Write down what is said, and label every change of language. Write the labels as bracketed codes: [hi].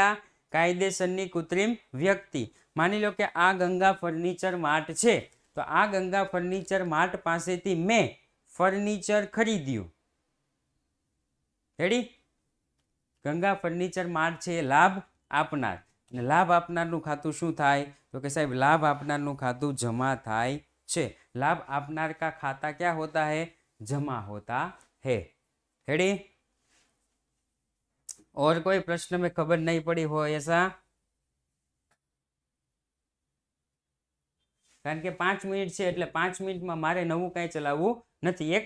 [gu] આ કાયદેસરની કૃત્રિમ વ્યક્તિ. માની લો કે આ ગંગા ફર્નિચર માર્ટ છે, તો આ ગંગા ફર્નિચર માર્ટ પાસેથી મેં ફર્નિચર ખરીદ્યું. રેડી? ગંગા ફર્નિચર માર્ટ છે લાભ આપનાર, અને લાભ આપનારનું ખાતું શું થાય? તો કે સાહેબ લાભ આપનારનું ખાતું જમા થાય છે. [hi] लाभ आपनार का खाता क्या होता है? जमा होता है. रेडी? और कोई प्रश्न में खबर नहीं पड़ी हो ऐसा? [gu] कारण के 5 मिनिट છે એટલે 5 મિનિટમાં મારે નવું કઈ ચલાવવું નથી.